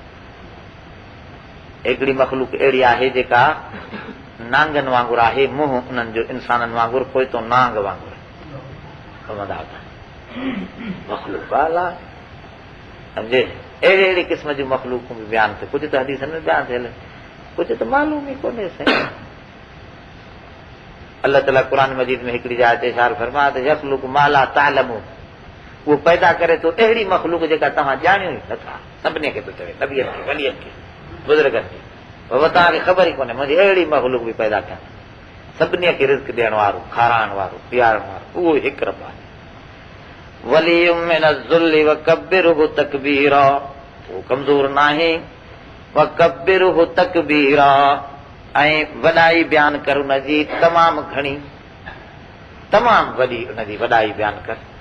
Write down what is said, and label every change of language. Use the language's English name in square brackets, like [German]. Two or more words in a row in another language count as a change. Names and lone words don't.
[Sindhi] हिकिड़ी मख़लूक अहिड़ी आहे जेका नांगनि वांगुरु आहे, मुंहुं उन्हनि जो इंसाननि वांगुरु, पोइ तो नांग वांगुरु मख़लूक आहे, सम्झे? अहिड़े अहिड़े क़िस्म जूं मख़लूकूं बि बयानु थिए, कुझु त हदीसनि में बयानु थियल, कुझु त मालूम ई कोन्हे साईं। अल्लाह ताला क़ुरान मजीद में हिकिड़ी जाइ ते इशारो फरमाए त [Arabic] يخلق ما لا تعلمون, [Sindhi] उहो पैदा करे थो अहिड़ी मख़लूक जेका तव्हां ॼाणियो ई नथा। सभिनी खे थो चवे, नबीअनि खे, वलियनि खे, बुज़ुर्गनि खे, पर तव्हांखे ख़बर ई कोन्हे मुंहिंजी अहिड़ी मख़लूक बि पैदा थियनि, सभिनी खे रिज़्क़ ॾियण वारो, खाराइण वारो, पीआरण वारो, उहो हिकु रब आहे। [Arabic] ولي من الذل وكبره تكبيرا, [Sindhi] उहो कमज़ोर न आहे, [Arabic] وكبره تكبيرا, [Sindhi] ऐं वॾाई बयानु कर उनजी तमामु घणी, तमामु वॾी उनजी वॾाई बयानु कर।